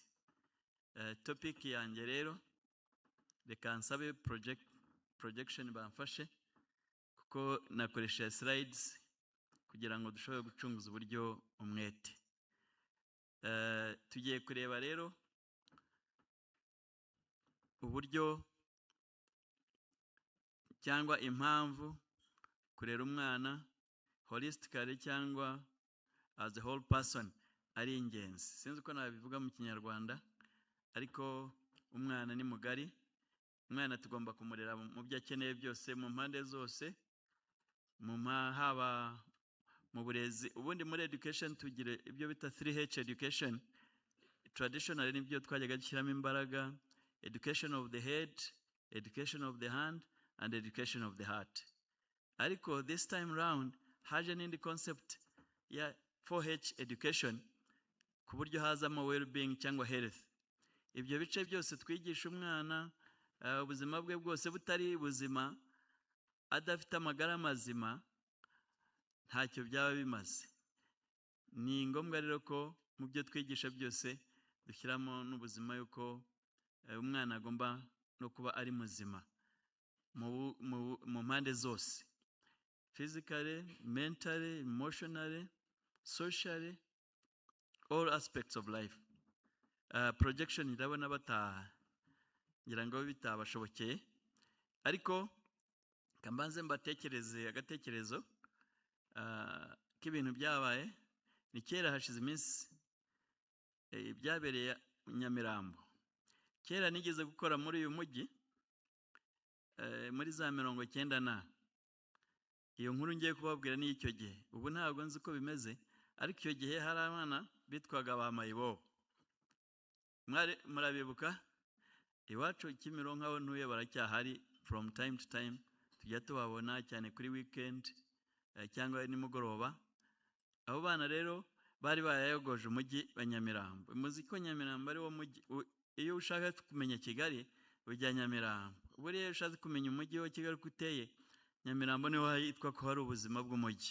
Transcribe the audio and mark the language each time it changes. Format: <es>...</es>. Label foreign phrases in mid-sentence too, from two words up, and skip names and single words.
<rw>Topic yanjye rero reka nsabe projection bamfashe kuko nakoresha slides kugira ngo dushobore gucunguza uburyo umwete. Tugiye kureba rero uburyo cyangwa impamvu kurera umwana holistically cyangwa</rw> <en>as a whole person</en> <rw>ari ingenzi. Sinzi uko nabivuga mu Kinyarwanda, ariko umwana ni mugari. Umwana tugomba kumurera mu byo akeneye byose, mu mpande zose, haba mu burezi. Ubundi muri education tugire ibyo bita 3H education. Traditionally nibyo twajyaga dushyiramo imbaraga:</rw> <en>education of the head, education of the hand, and education of the heart.</en> <rw>Ariko</rw> <en>this time round</en> <rw>haje n'indi concept ya 4H education, ku buryo hazamo well-being cyangwa health. Ibyo bice byose twigisha umwana ubuzima bwe bwose butari buzima, adafite amagara mazima, ntacyo byaba bimaze. Ni ngombwa rero ko mu byo twigisha byose dushyiramo n'ubuzima, yuko umwana agomba no kuba ari muzima mu mpande zose:</rw> <en>physically, mentally, emotionally, socially, all aspects of life.</en> <rw>Projection irabona ngira ngo bitabashobokeye, ariko kambanze mbatekereze agatekerezo k'ibintu byabaye. Ni kera hashize iminsi, byabereye Nyamirambo. Kera nigeze gukora muri uyu mujyi muri za 90. Iyo nkuru ngiye kubabwira ni icyo gihe. Ubu ntabwo nzi uko bimeze, ariko icyo gihe hari abana bitwaga ba mayibobo. Murabibuka? Iwacu Kimironko aho ntuye baracyahari.</rw> <en>From time to time</en> <rw>tujya tubabona, cyane kuri weekend cyangwa nimugoroba. Abo bana rero bari bayayogoje umujyi wa Nyamirambo. Muzi ko Nyamirambo ari wo mujyi, iyo ushaka kumenya Kigali ujya Nyamirambo. Buriya iyo ushaka kumenya umujyi wa Kigali uko uteye, Nyamirambo niho hitwa ko hari ubuzima bw'umujyi.</rw>